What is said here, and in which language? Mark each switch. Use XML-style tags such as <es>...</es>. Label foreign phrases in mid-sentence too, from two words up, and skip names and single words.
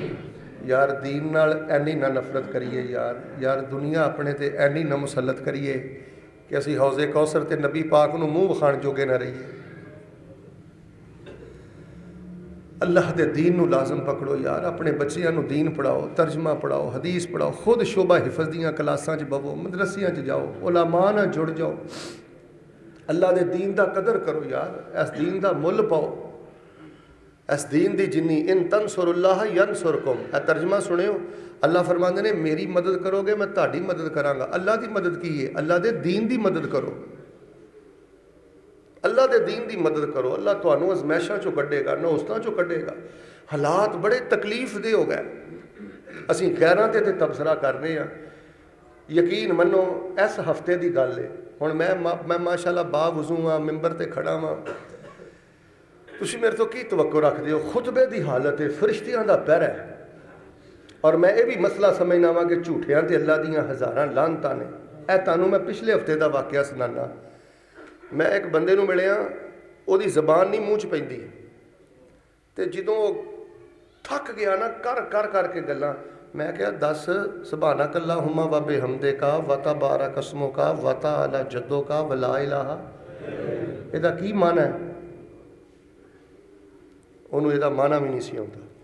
<pa>یار دین نال اینی نہ نفرت کریے، یار دنیا اپنے تے اینی نہ مسلط کریے کہ اسی حوض کوثر تے نبی پاک نو منہ بخان جوگے نہ رہیے۔ اللہ دے دین نو لازم پکڑو یار، اپنے بچیاں نو دین پڑھاؤ، ترجمہ پڑھاؤ، حدیث پڑھاؤ، خود شعبہ حفظ دیاں کلاساں چ بہو، مدرسیاں چ جاؤ، علماء نہ جڑ جاؤ، اللہ دے دین دا قدر کرو یار، اس دین دا مل پاؤ، اس دین دی جنی</pa> <ar>ان تنصر اللہ ینصرکم۔</ar> <pa>اے ترجمہ سنیو، اللہ فرماندے نے میری مدد کرو گے میں تہاڈی مدد کراں گا۔ اللہ دی مدد کی ہے؟ اللہ دے دین دی مدد کرو، اللہ دے دین دی مدد کرو، اللہ تانوں ازمائشاں چوں کڈے گا، نوستاں چوں کڈے گا۔ حالات بڑے تکلیف دہ ہو گئے، اسی غیراں تے تبصرہ کر رہے ہیں۔ یقین منو اس ہفتے دی گل ہے، ہن میں ماشاءاللہ با وضو ہاں، ممبر تے کھڑا ہاں، تسی میرے تو کی توقع رکھ دیو؟ خطبے دی حالت ہے، فرشتیاں دا پہرا ہے،</pa> <ur>اور میں یہ بھی</ur> <pa>مسئلہ سمجھنا وا کہ جھوٹیاں تے اللہ دیاں ہزاراں لعنتاں نے۔ اے تانوں میں پچھلے ہفتے دا واقعہ سنانا۔ میں ایک بندے نو ملیا، او دی زبان نہیں منہ چ پیندی تے جدوں تھک گیا نا کر کے گلاں، میں کہا دس</pa> <ar>سبحانک اللہم و بحمدک و تبارک اسمک و تعالی جدک و لا الہ،</ar> <pa>اے دا کی معنی ہے؟ انہوں یہ معنی بھی نہیں سی آتا۔</pa>